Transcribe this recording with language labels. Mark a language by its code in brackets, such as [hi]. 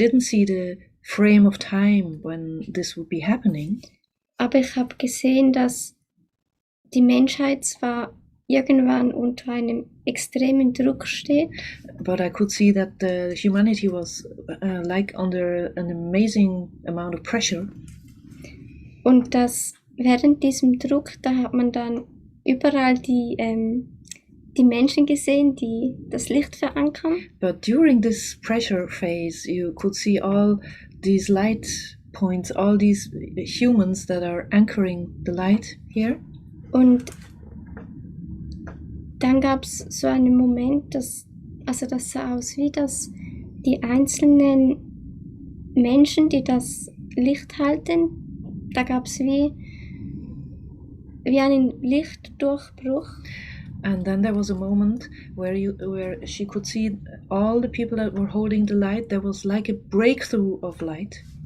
[en] I didn't see the frame of time when this would be happening. [de] Aber ich habe gesehen, dass die Menschheit zwar irgendwann unter einem extremen Druck steht. [en] But I could see that the humanity was like under an amazing amount of pressure. [de] Und dass während diesem Druck, da hat man dann überall die Menschen gesehen, die das Licht verankern. [en] But during this pressure phase, you could see all these light points, all these humans that are anchoring the light here. [de] Und dann gab es so einen Moment, das sah aus wie, dass die einzelnen Menschen, die das Licht halten, da gab es wie einen Lichtdurchbruch. [en] And then there was a moment where she could see all the people that were holding the light. There was like a breakthrough of light.